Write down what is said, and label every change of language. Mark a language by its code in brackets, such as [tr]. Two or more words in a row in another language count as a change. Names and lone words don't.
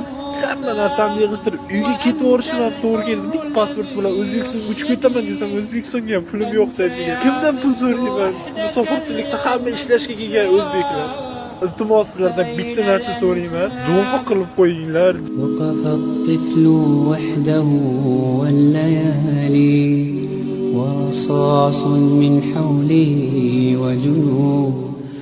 [uz] Hamma narsamni yig'ishtirib uyga ketib borishim ham to'g'ri keldi. Bitta pasport bilan O'zbekistonga uchib ketaman desam, O'zbekistonga ham pulim yo'q degan. Kimdan pul so'rayman? Musofirchilikda hamma ishlashga kelgan o'zbeklar. Iltimos sizlardan bitta narsa so'rayman. Duo qilib qo'yinglar. [ar] وقف الطفل وحده والليالي رصاص من حولي وجنود